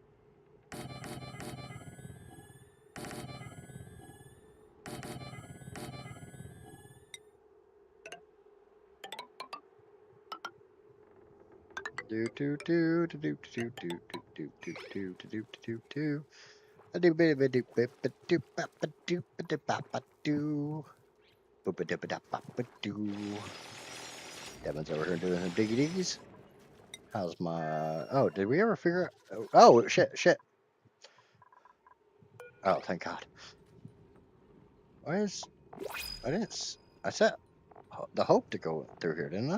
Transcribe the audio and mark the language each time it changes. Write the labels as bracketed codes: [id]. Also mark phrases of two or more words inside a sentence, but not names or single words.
[en] Do do do do do do do do do do do do do do. A do ba ba do ba ba do ba ba do ba da ba ba do. Ba ba da ba da ba ba do. Devin's over here doing her diggy diggies. How's my? Oh, did we ever figure out? Oh, shit. Oh, thank God. Why is? I didn't. I set the Hope to go through here, didn't I?